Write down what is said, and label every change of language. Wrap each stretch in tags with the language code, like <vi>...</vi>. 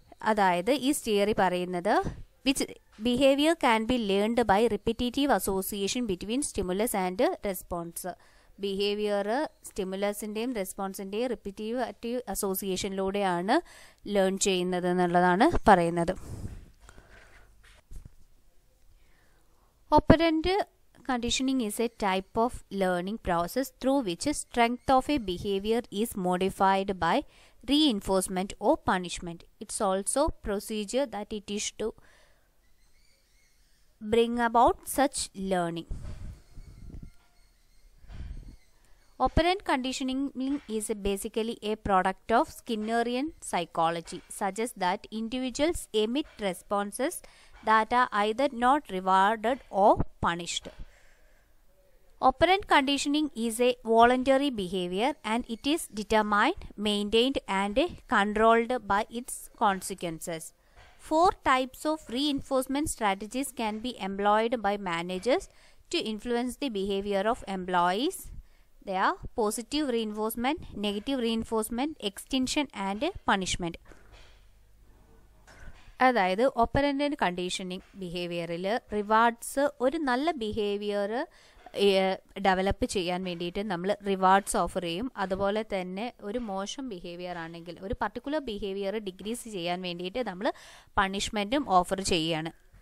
<ml>അതായത് ഈ തിയറി പറയുന്നത്</ml> <en>Which behaviour can be learned by repetitive association between stimulus and response.</en> <ml>Behaviour സ്റ്റിമുലസിൻ്റെയും റെസ്പോൺസിൻ്റെയും repetitive അസോസിയേഷനിലൂടെയാണ് learn ചെയ്യുന്നത് എന്നുള്ളതാണ് പറയുന്നത്.</ml> <en>Operant conditioning is a type of learning process through which strength of a behavior is modified by reinforcement or punishment. It's also procedure that it is to bring about such learning. Operant conditioning is basically a product of Skinnerian psychology, suggests that individuals emit responses that are either not rewarded or punished. Operant conditioning is a voluntary behavior and it is determined, maintained and controlled by its consequences. 4 types of reinforcement strategies can be employed by managers to influence the behavior of employees. They are positive reinforcement, negative reinforcement, extinction and punishment.</en> <ml>അതായത് operant conditioning ബിഹേവിയറിൽ rewards, ഒരു നല്ല behaviour develop ചെയ്യാൻ വേണ്ടിയിട്ട് നമ്മൾ rewards offer ചെയ്യും. അതുപോലെ തന്നെ ഒരു മോശം ബിഹേവിയർ ആണെങ്കിൽ, ഒരു പർട്ടിക്കുലർ ബിഹേവിയർ ഡിക്രീസ് ചെയ്യാൻ വേണ്ടിയിട്ട് നമ്മൾ പണിഷ്മെൻറ്റും ഓഫർ ചെയ്യുകയാണ്.</ml>